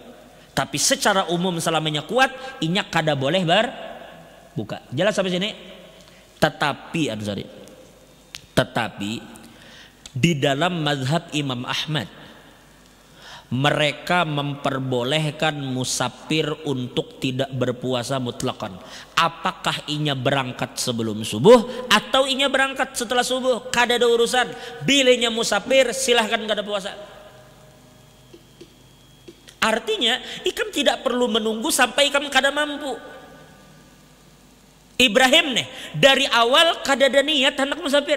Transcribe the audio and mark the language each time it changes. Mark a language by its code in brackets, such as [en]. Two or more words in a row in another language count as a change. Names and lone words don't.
[bjn] Tapi secara umum selamanya kuat, inya kada boleh berbuka. Jelas sampai sini? Tetapi di dalam mazhab Imam Ahmad, mereka memperbolehkan musafir untuk tidak berpuasa mutlakan. Apakah inya berangkat sebelum subuh atau inya berangkat setelah subuh, kada ada urusan. Bilanya musafir silahkan kada puasa. Artinya ikam tidak perlu menunggu sampai ikam kada mampu. Ibrahim nih dari awal kada ada niat hendak musafir.